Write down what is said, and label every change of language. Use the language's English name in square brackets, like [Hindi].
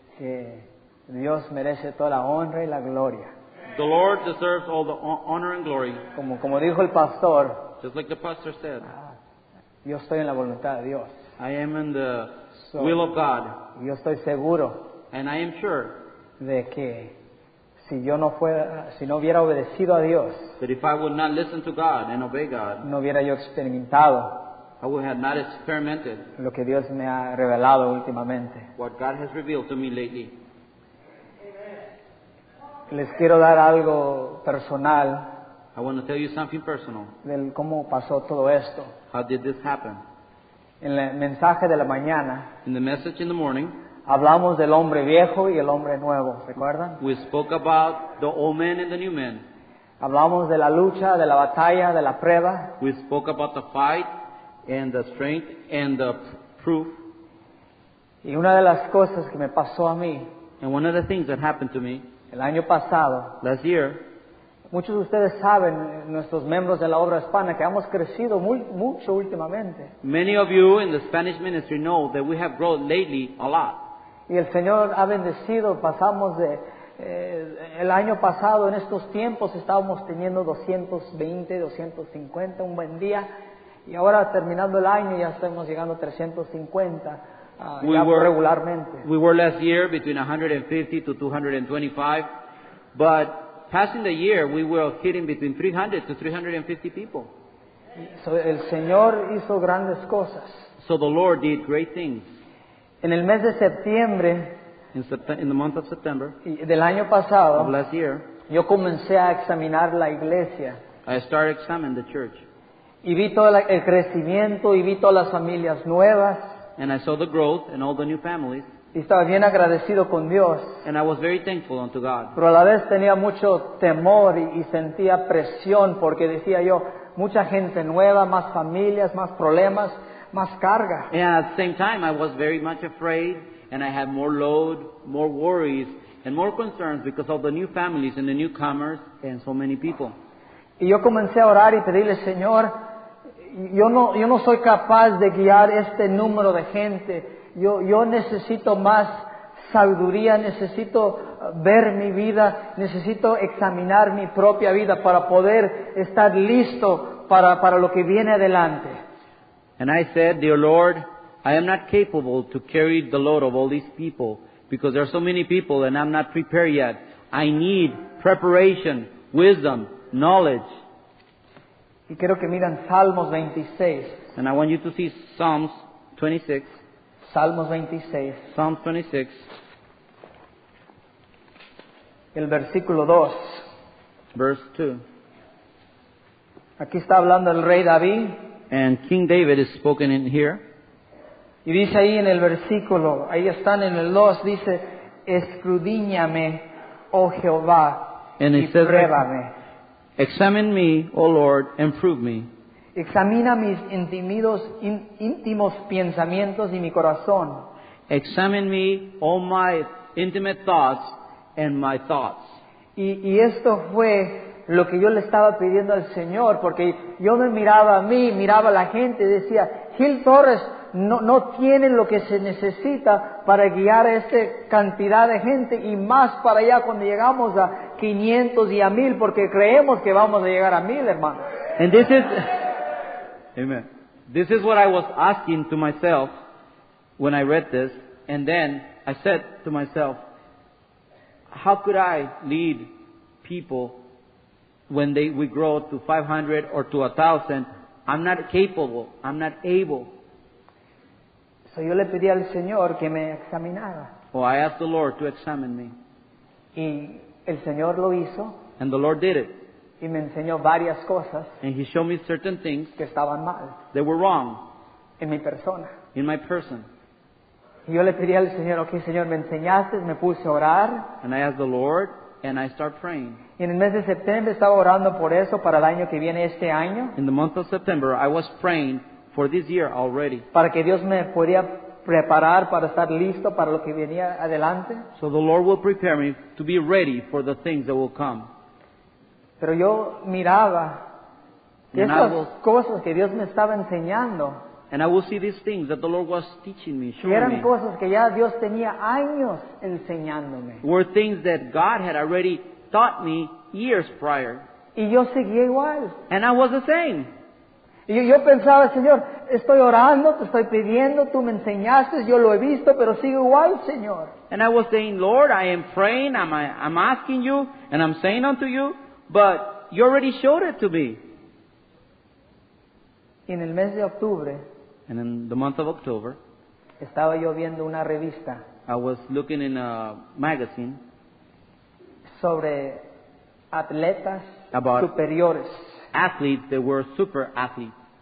[Spanish] que Dios merece toda la honra y la gloria. [English] the Lord deserves all the honor and glory. [Spanish] Como dijo el pastor, [English] Just like the pastor said, [Spanish] yo estoy en la voluntad de Dios. [English] I am in the So- will of God. [Spanish] Y yo estoy seguro [English] And I am sure [Spanish] de que si no hubiera obedecido a Dios, [English] that if I would not listen to God and obey God, [Spanish] no hubiera yo experimentado [English] I would have not experimented [Spanish] lo que Dios me ha revelado últimamente. [English] what God has revealed to me lately. [Spanish] Les quiero dar algo personal [English] I want to tell you something personal. [Spanish] del cómo pasó todo esto. [English] How did this happen? [Spanish] En el mensaje de la mañana [English] In the message in the morning, [Spanish] hablamos del hombre viejo y el hombre nuevo, ¿recuerdan? [English] we spoke about the old man and the new man. [Spanish] Hablamos de la lucha, de la batalla, de la prueba. [English] We spoke about the fight and the strength and the proof. [Spanish] Y una de las cosas que me pasó a mí [English] And one of the things that happened to me [Spanish] el año pasado, [English] last year, [Spanish] muchos de ustedes saben, nuestros miembros de la obra hispana, que hemos crecido mucho últimamente. [English] many of you in the Spanish ministry know that we have grown lately a lot. [Spanish] Y el Señor ha bendecido, pasamos el año pasado, en estos tiempos, estábamos teniendo 220, 250, un buen día. Y ahora, terminando el año, ya estamos llegando a 350 ya regularmente. [English] We were last year between 150 to 225, but passing the year, we were hitting between 300 to 350 people. [Spanish] El Señor hizo grandes cosas. [English] So the Lord did great things. [Spanish] En el mes de septiembre [English] In the month of September [Spanish] del año [English] of [Spanish] pasado, [English] last year, [Spanish] yo comencé a examinar la iglesia. [English] I started examining the church. [Spanish] Y vi todo el crecimiento, y vi todas las familias nuevas. [English] And I saw the growth and all the new families. [Spanish] Y estaba bien agradecido con Dios. [English] And I was very thankful unto God. [Spanish] Pero a la vez tenía mucho temor y sentía presión, porque decía yo, mucha gente nueva, más familias, más problemas, más carga. [English] And at the same time, I was very much afraid, and I had more load, more worries, and more concerns because of the new families and the newcomers and so many people. [Spanish] Y yo comencé a orar y pedirle, Señor, yo no soy capaz de guiar este número de gente. Yo necesito más sabiduría, necesito ver mi vida, necesito examinar mi propia vida para poder estar listo para lo que viene adelante. [English] And I said, Dear Lord, I am not capable to carry the load of all these people because there are so many people and I'm not prepared yet. I need preparation, wisdom, knowledge. [Spanish] Y quiero que miren Salmos 26. [English] And I want you to see Psalms 26. [Spanish] Salmos 26. [English] Psalms 26, [Spanish] El versículo 2. [English] verse 2. [Spanish] Aquí está hablando el rey David. [English] And King David is spoken in here. [Spanish] Y dice ahí en el versículo, ahí están en el 2, dice, escudriñame, oh Jehová, [English] And [Spanish] y [English] it says, [Spanish] pruébame. [English] Examine me, O Lord, and prove me. [Spanish] Examina mis íntimos pensamientos y mi corazón. [English] Examine me, all my intimate thoughts and my thoughts. [Spanish] Y esto fue lo que yo le estaba pidiendo al Señor, porque yo me miraba a mí, miraba a la gente y decía, Gil Torres no tiene lo que se necesita para guiar a esta cantidad de gente y más para allá cuando llegamos a 500 y a 1000, porque creemos que vamos a llegar a 1000, hermanos. [English] And this is, amen. This is what I was asking to myself when I read this. And then I said to myself, how could I lead people when we grow to 500 or to 1,000? I'm not capable. I'm not able. [Spanish] So yo le pedí al Señor que me examinara. [English] Oh, I asked the Lord to examine me. [Spanish] Y el Señor lo hizo [English] And the Lord did it. [Spanish] y me enseñó varias cosas [English] And He showed me certain things [Spanish] que estaban mal [English] that were wrong [Spanish] en mi persona. [English] in my person. [Spanish] Y yo le pedí al Señor, ok, Señor, me enseñaste, me puse a orar. [English] And I asked the Lord, and I start praying. [Spanish] Y en el mes de septiembre estaba orando por eso para el año que viene, este año, [English] In the month of September, I was praying for this year already. [Spanish] para que Dios me pudiera preparar para estar listo para lo que venía adelante. [English] So the Lord will prepare me to be ready for the things that will come. [Spanish] Pero yo miraba que [English] And I [Spanish] esas [English] will- [Spanish] cosas que Dios me estaba enseñando, [English] And I will see these things that the Lord was teaching me, [Spanish] que [English] showing [Spanish] eran [English] me, [Spanish] cosas que ya Dios tenía años enseñándome. [English] were things that God had already taught me years prior. [Spanish] Y yo seguía igual. [English] And I was the same. [Spanish] Y yo pensaba, Señor, estoy orando, te estoy pidiendo, tú me enseñaste, yo lo he visto, pero sigo igual, Señor. [English] And I was saying, Lord, I am praying, I'm asking you, and I'm saying unto you, but you already showed it to me. [Spanish] Y en el mes de octubre [English] And in the month of October, [Spanish] estaba yo viendo una revista [English] I was looking in a magazine [Spanish] sobre atletas [English] About- [Spanish] superiores, [English] athletes that were super athletes,